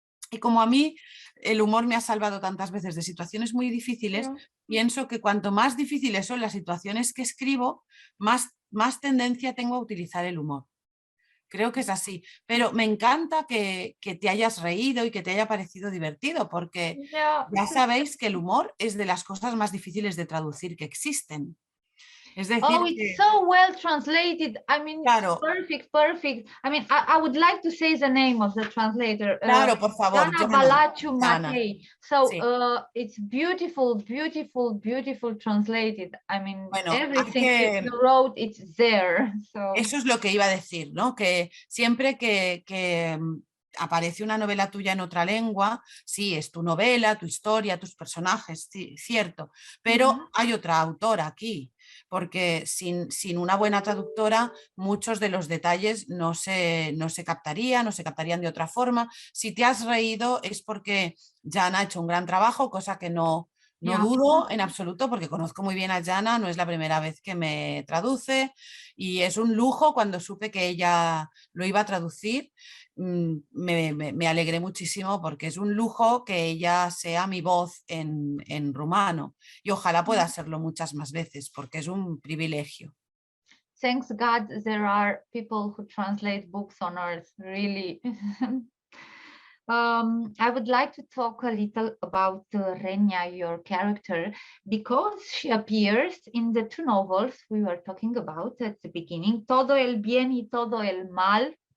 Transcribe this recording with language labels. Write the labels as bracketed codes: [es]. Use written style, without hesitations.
[es] Y como a mí el humor me ha salvado tantas veces de situaciones muy difíciles, pienso que cuanto más difíciles son las situaciones que escribo, más tendencia tengo a utilizar el humor. Creo que es así, pero me encanta que te hayas reído y que te haya parecido divertido, porque ya sabéis que el humor es de las cosas más difíciles de traducir que existen. Es decir, [en] it's so well translated. I mean, [es] claro, [en] perfect. I mean, I would like to say the name of the translator. [es] Claro, por favor. 𝗖𝗿 So sí. [en] It's beautiful translated. I mean, bueno, everything you wrote, it's there. So. [es] Eso es lo que iba a decir, ¿no? Que siempre que aparece una novela tuya en otra lengua, sí, es tu novela, tu historia, tus personajes, sí, cierto, pero hay otra autora aquí, porque sin una buena traductora muchos de los detalles no se captarían de otra forma. Si te has reído es porque Jan ha hecho un gran trabajo, cosa que no dudo en absoluto, porque conozco muy bien a Jana, no es la primera vez que me traduce y es un lujo. Cuando supe que ella lo iba a traducir, me alegré muchísimo, porque es un lujo que ella sea mi voz en rumano y ojalá pueda serlo muchas más veces, porque es un privilegio. [en] Thanks God there are people who translate books on earth, really. I would like to talk a little about Renia, your character, because she appears in the two novels we were talking about at the beginning, Todo el bien y todo el mal.